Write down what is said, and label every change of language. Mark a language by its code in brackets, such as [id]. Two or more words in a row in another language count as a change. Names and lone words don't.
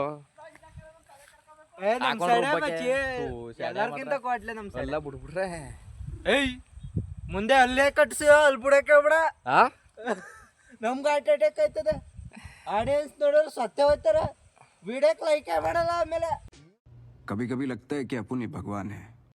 [kn] ನಮ್ ಹಾಕೊಂಡ್ ಸೈಡೆ ಹೋಗ್ಬೇಕೆ? ಮಚ್ಚಿ, ಎಲ್ಲಾರ್ಕಿಂತ ಕೊಟ್ಲೆ ನಮ್ ಸೈಡ್. ಎಲ್ಲ ಬಿಡ್ಬಿಟ್ರೆ ಏಯ್ ಮುಂದೆ ಅಲ್ಲೇ ಕಟ್ಸು, ಅಲ್ಲಿ ಬುಡಕ್ಕೆ ಬಿಡ. ಆ ನಮ್ಗೆ [en] heart attack [kn] ಆಯ್ತದೆ. ಆಡಿಯನ್ಸ್ ನೋಡೋರು ಸತ್ಯ ಹೋಗ್ತಾರ, [en] video-kke like [kn] ಮಾಡಲ್ಲ. ಆಮೇಲೆ [hi] कभी कभी लगता है कि अपन ही भगवान है.